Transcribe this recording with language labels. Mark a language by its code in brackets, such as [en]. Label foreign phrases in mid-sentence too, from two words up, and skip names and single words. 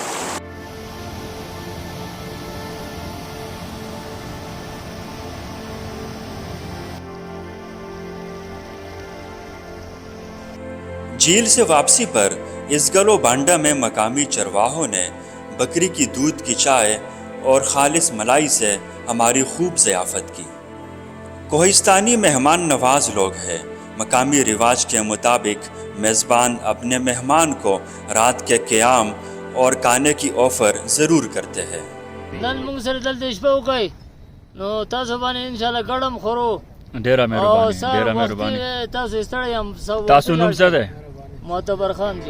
[ur] جھیل سے واپسی پر ازگلو بانڈا میں مقامی چرواہوں نے بکری کی دودھ کی چائے اور خالص ملائی سے ہماری خوب ضیافت کی۔ کوہستانی مہمان نواز لوگ ہیں۔ مقامی رواج کے مطابق میزبان اپنے مہمان کو رات کے قیام اور کھانے کی آفر ضرور کرتے ہیں۔ [ps] نن موږ سره دلته شپه وکړئ، نو تاسو باندې انشاءالله ګډم خورو. ډیره مهرباني، ډیره مهرباني. تاسو ستړی یم. تاسو نوم څه دی؟ معتبر خان جی.